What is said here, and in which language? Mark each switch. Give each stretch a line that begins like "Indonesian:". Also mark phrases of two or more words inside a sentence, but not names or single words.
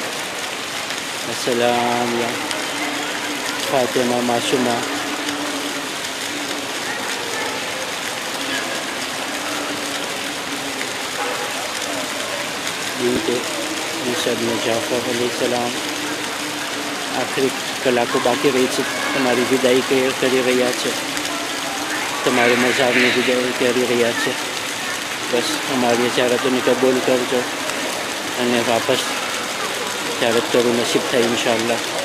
Arabic: السلام يا فاطمة معصومة بنت موسى بن جعفر علیہ السلام.
Gujarati: આખરી કલાકો બાકી રહી છે, તમારી વિદાય કરી રહ્યા છે, તમારી મઝારની વિદાય કરી રહ્યા છે. બસ અમારી ચારતોને કબૂલ કરજો અને વાપસ ચારત કરવું નસીબ થાય
Arabic: إن شاء الله.